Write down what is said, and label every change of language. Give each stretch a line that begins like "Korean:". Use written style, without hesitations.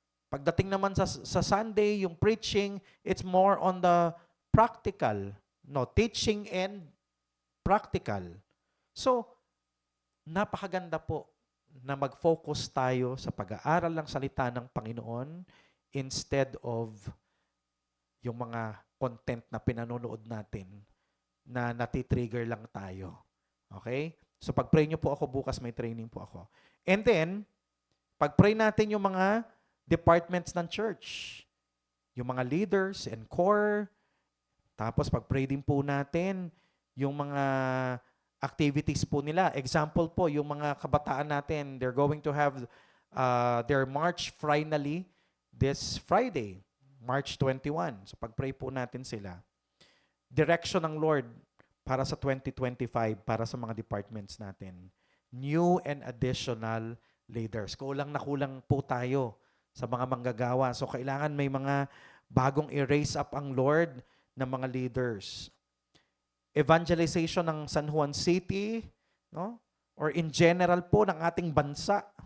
Filipino: Pagdating naman sa Sunday, yung preaching,
English: it's more on the practical, teaching and practical.
Filipino: So, napakaganda po na mag-focus tayo sa pag-aaral ng salita ng Panginoon instead of yung mga content na pinanonood natin na natitrigger lang tayo. Okay? So pag-pray nyo po ako bukas, may training po ako. And then, pag-pray natin yung mga departments ng church, yung mga leaders and core, tapos pag-pray din po natin yung mga activities po nila. Example po, yung mga kabataan natin,
English: they're going to have their march finally this Friday, March 21.
Filipino: So pag-pray po natin sila. Direction ng Lord para sa 2025, para sa mga departments natin.
English: New and additional leaders.
Filipino: Kulang na kulang po tayo sa mga manggagawa. So kailangan may mga bagong i-raise up ang Lord ng mga leaders. Evangelization ng San Juan City, or in general po ng ating bansa.